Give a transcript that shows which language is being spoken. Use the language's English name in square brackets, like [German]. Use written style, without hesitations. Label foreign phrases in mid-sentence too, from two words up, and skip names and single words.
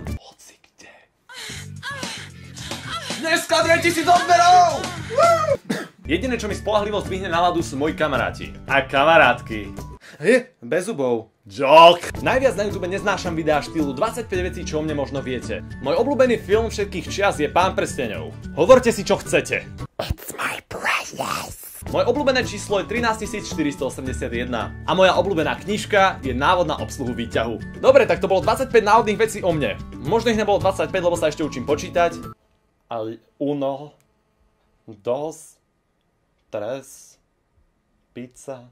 [Slovak] Hoci kde. Dneska 2000 odberov! Jediné, čo mi spoľahlivo zdvihne náladu, sú moji kamaráti. A kamarátky. Bez zubov. Joke. Najviac na YouTube neznášam videá štýlu 25 vecí, čo o mne možno viete. Môj obľúbený film všetkých čias je Pán prsteňov. Hovorte si, čo chcete. [English] It's my precious. [Slovak] Moje obľúbené číslo je 13481 a moja obľúbená knižka je návod na obsluhu výťahu. Dobre, tak to bolo 25 náhodných vecí o mne. Možno ich nebolo 25, lebo sa ešte učím počítať. Ale 1, 2, 3, pizza.